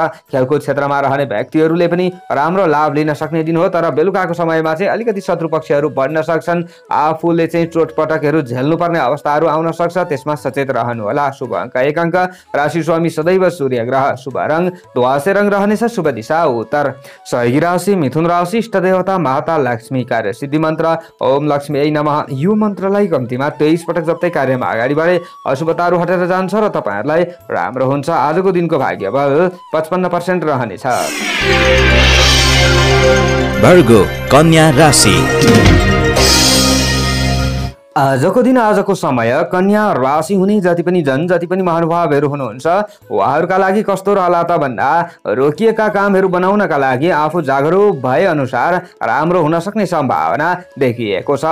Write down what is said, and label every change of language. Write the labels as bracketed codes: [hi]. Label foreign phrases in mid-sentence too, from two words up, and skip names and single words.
[ne] खेलकुद क्षेत्रमा रहने व्यक्तिहरूले पनि राम्रो लाभ लिन सक्ने दिन हो, तर बेलुकाको समयमा चाहिँ अलिकति शत्रु पक्षहरू बढ्न सक्छन्। आफूले चाहिँ चोटपटकहरू झेल्नुपर्ने अवस्थाहरू आउन सक्छ, त्यसमा सचेत रहनु होला। शुभ अङ्क 1 अङ्क, राशि स्वामी सदैव सूर्य ग्रह, शुभ रङ ध्वासे रङ रहनेछ, शुभ दिशा उत्तर। सहयोगी राशि मिथुन राशि, इष्ट देवता माता लक्ष्मी, कार्य सिद्धि मन्त्र [sa] ओम लक्ष्मी नमः। [ne] यो मन्त्रलाई कम्तीमा 23 पटक जप्दै कार्यमा अगाडि बढे अशुभताहरू हटेर जान्छ र तपाईँहरूलाई राम्रो हुन्छ। आजको दिनको भाग्यबल 55% रहनेछ। भर्गो कन्या राशि। आजको दिन आजको समय कन्या राशि हुने जति पनि महानुभावहरू हुनुहुन्छ उहाँहरूका लागि कस्तो रहला त भन्दा रोकिएका कामहरू बनाउनका लागि आफू जागरुक भए अनुसार राम्रो हुन सक्ने सम्भावना देखिएको छ।